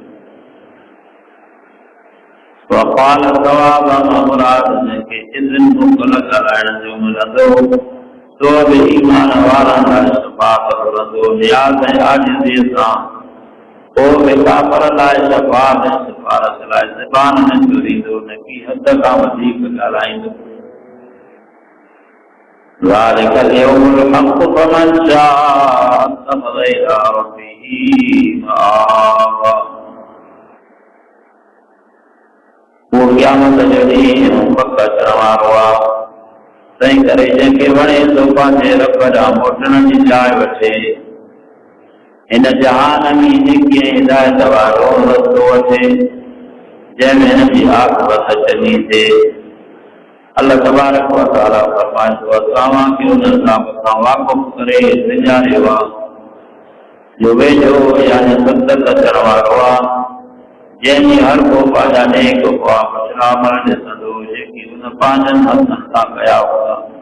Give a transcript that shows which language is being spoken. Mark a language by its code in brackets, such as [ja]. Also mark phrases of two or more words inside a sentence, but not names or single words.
[sd] वक़ाल सवाब मुराद जंहिंखे इज़्न मोकल ॻाल्हाइण जो मिलंदो तो बि ईमान वारनि लाइ शफ़ाअत घुरंदो नियाज़ ऐं आजिज़ीअ सां को बि काफ़र लाइ शफ़ाअत ऐं सिफ़ारिश लाइ ज़बान न चोरींदो न की हद खां वधीक ॻाल्हाईंदो [ar] ذلك اليوم الحق فمن شاء اتخذ إلى ربه مآبا [sd] वो क़यामत जो ॾींहुं पक अचण वारो आहे तंहिं करे जंहिंखे वणे सो पंहिंजे रब ॾांहुं मोटण जी जाइ वठे हिन जहान में नेकी ऐं हिदायत वारो रस्तो वठे जंहिंमें हिन जी आख़िरत चङी थिए अल्लाह [ar] تبارك وتعالى [sd] फरमाए थो असांखे उन रब खां वाक़ुफ़ करे विञारियो आहे जो वेझो यानी सतत अचण वारो आहे जंहिंजी हर को पंहिंजा नेक ख्वाब पुछरामण ॾिसंदो जेकी उन पंहिंजनि हथनि सां कया हुआ